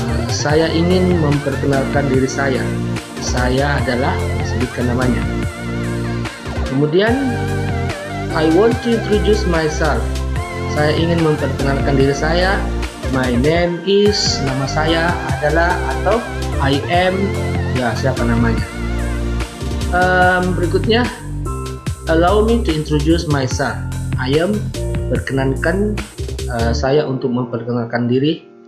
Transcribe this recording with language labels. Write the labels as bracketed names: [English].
[Indonesian] Saya ingin memperkenalkan diri saya. Saya adalah, sebutkan namanya. Kemudian, [English] I want to introduce myself. [Indonesian] Saya ingin memperkenalkan diri saya. [English] My name is, [Indonesian] nama saya adalah, atau [English] I am, [Indonesian] ya siapa namanya. Berikutnya, [English] allow me to introduce myself. I am, [Indonesian] perkenankan saya untuk memperkenalkan diri.